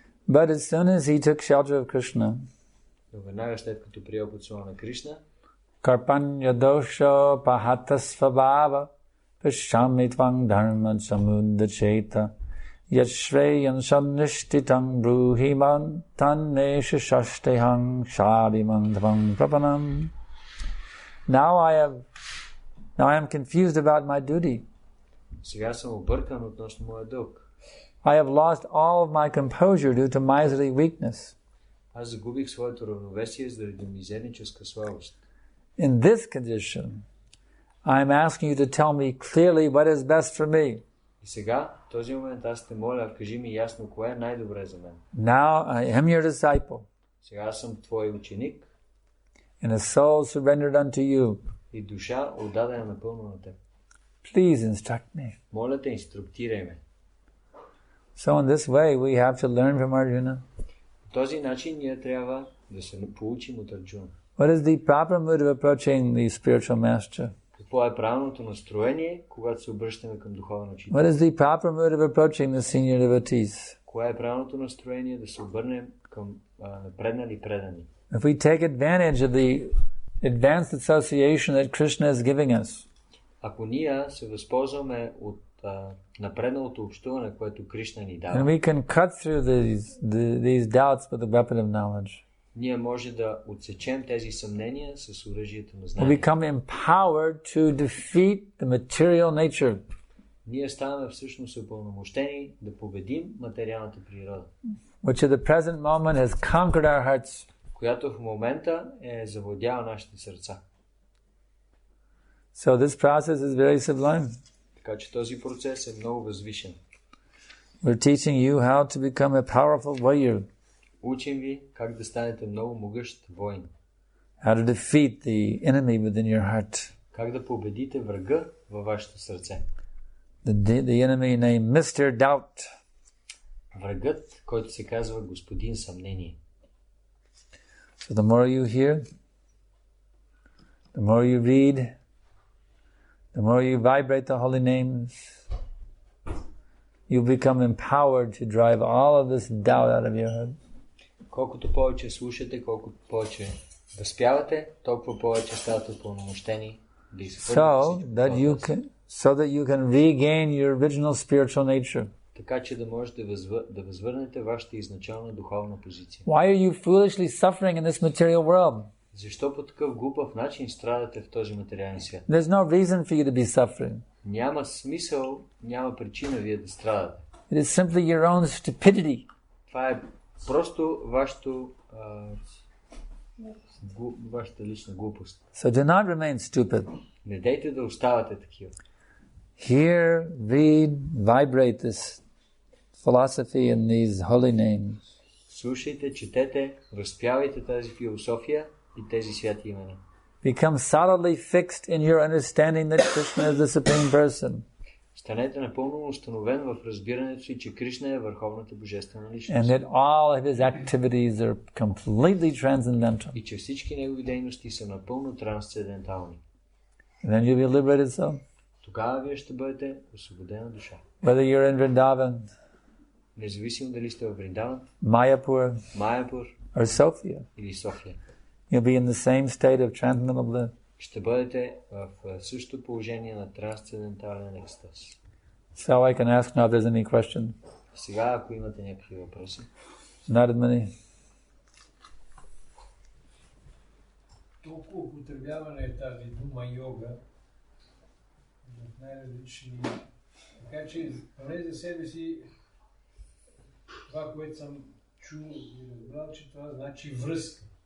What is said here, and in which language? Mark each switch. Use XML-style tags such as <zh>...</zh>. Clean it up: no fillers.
<en>But as soon as he took shelter of Krishna,</en> <bg>Но веднага след като приел подслона на Кришна,</bg> <sa>Karpanya dosha pahatasvabhava pashami tvang dharma samudacheta yashreyan sannishtitam bruhiman tannesha shashtehang shadimang tvang prapanam.</sa> <en>Now I am confused about my duty.</en> <bg>сега съм объркан относно моя дълг.</bg> <en>I have lost all of my composure due to miserly weakness.</en> <bg>Аз загубих своето равновесие заради мизерническа слабост.</bg> <en>In this condition, I am asking you to tell me clearly what is best for me.</en> <bg>И сега, в този момент, аз те моля, кажи ми ясно, кое е най-добре за мен.</bg> <en>Now I am your disciple,</en> <bg>Сега аз съм твой ученик</bg> <en>and a soul surrendered unto you.</en> <bg>и душа отдадена напълно на теб.</bg> <en>Please instruct me.</en> <bg>Моля те, инструктирай ме.</bg> <en>So in this way, we have to learn from Arjuna.</en> <bg>По този начин ние трябва да се получим от Арджуна.</bg> <en>What is the proper mood of approaching the spiritual master?</en> <bg>Какво е правилното настроение, когато се обръщаме към духовен учител?</bg> <en>What is the proper mood of approaching the senior devotees?</en> <bg>Кое е правилното настроение да се обърнем към напреднали предани?</bg> <en>If we take advantage of the advanced association that Krishna is giving us,</en> <bg>Ако ние се възползваме от напредналото общуване, което Кришна ни дава,</bg> <en>we can cut through these doubts with the weapon of knowledge,</en> <bg>ние може да отсечем тези съмнения с оръжието на знание.</bg> <en>become empowered to defeat the material nature,</en> <bg>Ние ставаме всъщност упълномощени да победим материалната природа,</bg> <en>which at the present moment has conquered our hearts.</en> <bg>която в момента е завладяла нашите сърца.</bg> <en>So this process is very sublime.</en> <bg>Така че този процес е много възвишен.</bg> <en>We're teaching you how to become a powerful warrior,</en> <bg>Учим ви как да станете много могъщ воин.</bg> <en>how to defeat the enemy within your heart,</en> <bg>Как да победите врага във вашето сърце.</bg> <en>the enemy named Mr. Doubt.</en> <bg>Врагът, който се казва Господин Съмнение.</bg> <en>So the more you hear, the more you read, the more you vibrate the holy names, you become empowered to drive all of this doubt out of your head.</en> <bg>Колкото повече слушате, колкото повече възпявате, толкова повече ставате упълномощени да изхвърлите</bg> <en>So that you can regain your original spiritual nature.</en> <bg>така че да можете да възвърнете вашата изначална духовна позиция.</bg> <en>Why are you foolishly suffering in this material world?</en> <bg>Защо по такъв глупав начин страдате в този материален свят?</bg> <en>There's no reason for you to be suffering.</en> <bg>Няма смисъл, няма причина вие да страдате.</bg> <en>It is simply your own stupidity.</en> <bg>Това е просто вашата лична глупост.</bg> <en>So do not remain stupid.</en> <bg>Не дейте да оставате такива.</bg> <en>Hear, read, vibrate this philosophy and these holy names.</en> <bg>Слушайте, четете, възпявайте тази философия и тези святи имена.</bg> <en>Become solidly fixed in your understanding that Krishna is the Supreme Person.</en> <bg>Станете напълно установен в разбирането си, че Кришна е Върховната Божествена</bg> <en>And</en> <bg>Личност.</bg> <en>that all of his activities are completely transcendental.</en> <bg>И че всички негови дейности са напълно трансцендентални.</bg> <en>And then you'll be liberated soul.</en> <bg>Тогава вие ще бъдете освободена душа.</bg> <en>Whether you're in Vrindavan,</en> <bg>Независимо дали сте в Вриндаван,</bg> <en>Mayapur,</en> <bg>Майяпур</bg> <en>or Sophia,</en> <bg>или София.</bg> <en>you'll be in the same state of transcendental bliss.</en> <bg>Ще бъдете в същото положение на трансцендентален екстаз.</bg> <en>So I can ask now if there's any question.</en> <bg>Сега, ако имате някакви въпроси.</bg> <en>Not as many.</en> <bg>Толкова употребявана е тази дума йога в най-различни... Така че поне за себе си това, което съм чул и разбрал, че това значи връзка.</bg>